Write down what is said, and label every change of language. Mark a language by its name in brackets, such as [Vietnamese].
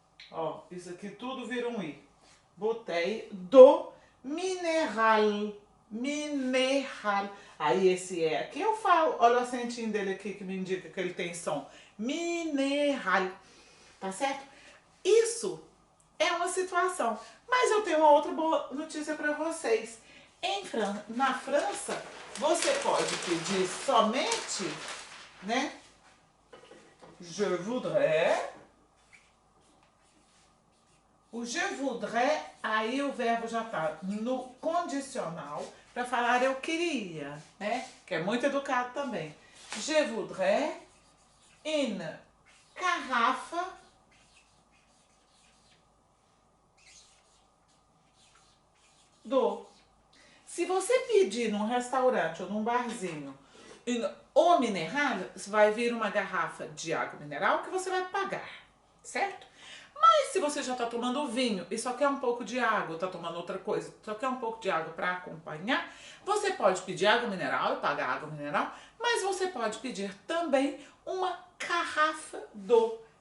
[Portuguese] Ó, isso aqui tudo vira um i. [French] Bouteille d'eau mineral. [Portuguese] Mineral. Aí esse é aqui eu falo. Olha o acentinho dele aqui que me indica que ele tem som. Mineral. Tá certo? Isso é uma situação. Mas eu tenho uma outra boa notícia para vocês. Na França, você pode pedir somente, né? [French] Je voudrais. [Portuguese] O [French] je voudrais, [Portuguese] aí o verbo já tá no condicional para falar eu queria, né? Que é muito educado também. [French] Je voudrais une carafe d'eau. [Portuguese] Se você pedir num restaurante ou num barzinho [French] eau mineral, [Portuguese] vai vir uma garrafa de água mineral que você vai pagar, certo? Mas se você já está tomando vinho e só quer um pouco de água, está tomando outra coisa, só quer um pouco de água para acompanhar, você pode pedir água mineral e pagar água mineral, mas você pode pedir também uma garrafa d'eau.